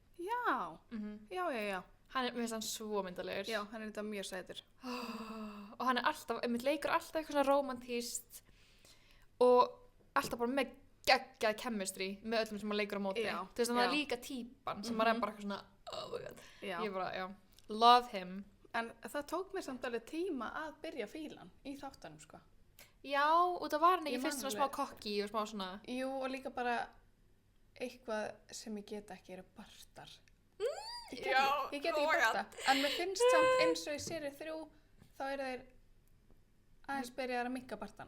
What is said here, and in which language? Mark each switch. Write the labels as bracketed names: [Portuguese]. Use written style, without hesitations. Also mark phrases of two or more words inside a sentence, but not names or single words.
[Icelandic] Já, já. Mér finnst hann svo myndalegur. Já, hann er þetta mjög sætur. Og hann er alltaf, leikur alltaf eitthvað svona romantískt og alltaf bara með geggjað chemistry með öllum sem hann leikur á móti. Já, Þú veist, hann er já. líka típan sem maður er bara eitthvað svona, [English] oh my god. [Icelandic] Já. Ég bara, já, [English] love him. [Icelandic] En það tók mér samt alveg tíma að byrja fílan í þáttanum, sko. Já, og það var hann ekki Ég fyrst man svona smá alveg. kokki og smá svona... Jú, og líka bara eitthvað sem ég get ekki eru bartar. Ég get, Já, ég get oh ekki my barta. En mér finnst samt eins og í séri 3 þá eru þeir aðeins byrjaðar að mikka bartana.